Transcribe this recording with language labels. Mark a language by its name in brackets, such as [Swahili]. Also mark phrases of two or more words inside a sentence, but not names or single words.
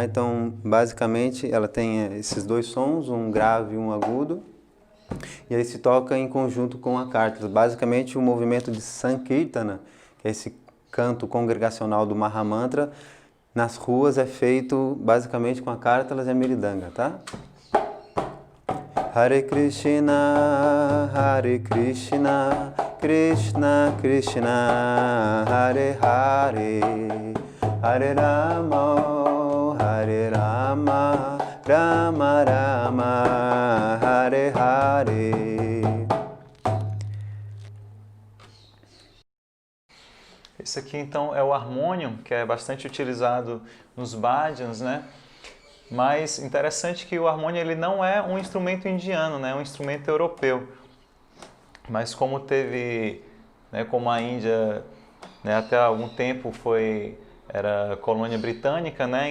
[Portuguese] Então, basicamente, ela tem esses dois sons, um grave e um agudo, e aí se toca em conjunto com a kártala. Basicamente, o movimento de Sankirtana, que é esse canto congregacional do Mahamantra, nas ruas é feito basicamente com a kártala e a Mridanga, tá? Hare Krishna, Krishna Krishna, Hare Hare, Hare Rama, Hare Rama, Rama Rama, Hare Hare. Esse aqui então é o harmônio, que é bastante utilizado nos bhajans, né? Mas interessante que o harmônio ele não é um instrumento indiano, né? É um instrumento europeu. Mas como teve, né, como a Índia, né, até algum tempo era colônia britânica, né?